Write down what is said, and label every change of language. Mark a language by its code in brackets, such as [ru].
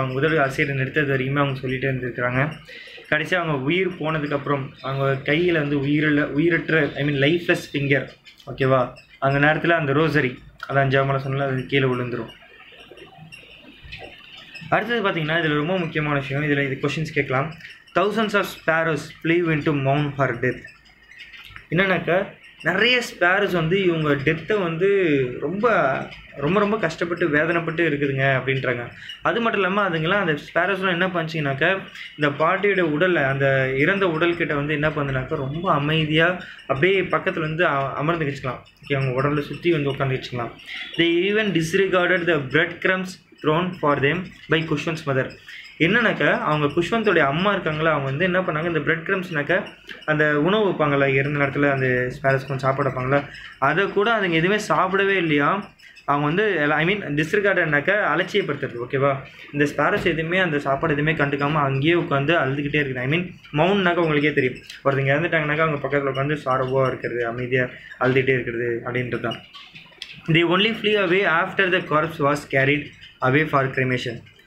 [ta] அவங்க உதடு அசைடு நிறுத்தது வரைக்குமே அவங்க சொல்லிகிட்டே இருந்துருக்குறாங்க. கடைசியாக அவங்க உயிர் போனதுக்கப்புறம் அவங்க கையில் வந்து உயிரற்ற லைஃப்லெஸ் ஃபிங்கர் ஓகேவா. அந்த நேரத்தில் அந்த ரோசரி அதான் ஜெபமாலை சொன்னால அது கீழே விழுந்துடும். அடுத்தது பார்த்தீங்கன்னா இதில் ரொம்ப முக்கியமான விஷயம், இதில் இது கொஷின்ஸ் கேட்கலாம். [en] thousands of sparrows flew into mourn her death. [ta] என்னன்னாக்கா நிறைய ஸ்பேரோஸ் வந்து இவங்க டெத்தை வந்து ரொம்ப ரொம்ப ரொம்ப கஷ்டப்பட்டு வேதனைப்பட்டு இருக்குதுங்க அப்படின்றாங்க. அது மட்டும் இல்லாமல் அதுங்கெல்லாம் அந்த ஸ்பேரோஸ்லாம் என்ன பண்ணிச்சிங்கனாக்கா இந்த பாட்டியோட உடலை அந்த இறந்த உடல்கிட்ட வந்து என்ன பண்ணுனாக்கா ரொம்ப அமைதியாக அப்படியே பக்கத்தில் வந்து அமர்ந்து வச்சுக்கலாம் ஓகே. அவங்க உடலை சுற்றி வந்து உட்காந்து வச்சுக்கலாம். [en] they even disregarded the bread crumbs thrown for them by Khushwant's மதர். [ta] என்னன்னாக்கா அவங்க குஷ்வந்தோடைய அம்மா இருக்காங்களா, அவங்க வந்து என்ன பண்ணாங்க இந்த பிரெட் கிரம்ஸ்னாக்கா அந்த உணவு வைப்பாங்களா இறந்த நேரத்தில் அந்த ஸ்பேரஸ் கொஞ்சம் சாப்பிட வைப்பாங்களா, அதை கூட அதுங்க எதுவுமே சாப்பிடவே இல்லையா. அவங்க வந்து டிஸ்ரிகார்டனாக்கா அலட்சியப்படுத்துறது ஓகேவா. இந்த ஸ்பேரஸ் எதுவுமே அந்த சாப்பாடு எதுவுமே கண்டுக்காமல் அங்கேயே உட்காந்து அழுதுகிட்டே இருக்குது. மவுன்னாக்கா உங்களுக்கே தெரியும், ஒருத்தங்க இறந்துட்டாங்கனாக்கா அவங்க பக்கத்தில் உட்காந்து சாரவாக இருக்கிறது, அமைதியாக அழுதுகிட்டே இருக்கிறது அப்படின்றது தான். [en] they only flew away after the corpse was carried away for cremation.